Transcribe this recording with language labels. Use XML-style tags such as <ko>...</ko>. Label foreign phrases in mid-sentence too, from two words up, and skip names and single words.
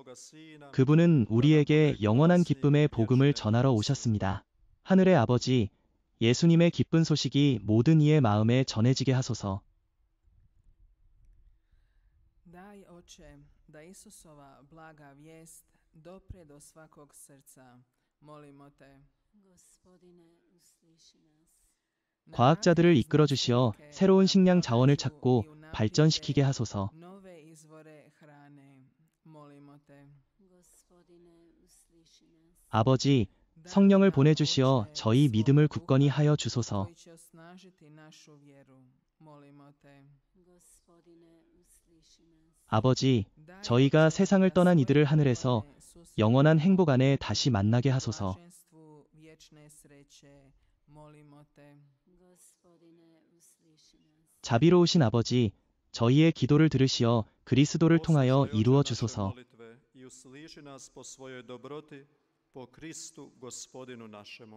<ko>그분은 우리에게 영원한 기쁨의 복음을 전하러 오셨습니다. 하늘의 아버지, 예수님의 기쁜 소식이 모든 이의 마음에 전해지게 하소서.</ko> <hr>Daj, Oče, da Isusova blaga vijest dopre do svakog srca. Molimo te. Gospodine, usliši nas.</hr> <ko>과학자들을 이끌어 주시어 새로운 식량 자원을 찾고 발전시키게 하소서.</ko> <hr>Nove izvore hrane. Molimo te. Gospodine, usliši nas.</hr> <ko>아버지, 성령을 보내주시어 저희 믿음을 굳건히 하여 주소서.</ko> <hr>Koji će osnažiti našu vjeru. Molimo te. Gospodine, usliši nas.</hr> <ko>아버지, 저희가 세상을 떠난 이들을 하늘에서 영원한 행복 안에 다시 만나게 하소서.</ko> <hr>Blaženstvu vječne sreće. Molimo te. Gospodine, usliši nas.</hr> <ko>자비로우신 아버지, 저희의 기도를 들으시어 그리스도를 통하여 이루어 주소서.</ko> <hr>I usliši nas po svojoj dobroti, po Kristu Gospodinu našemu.</hr>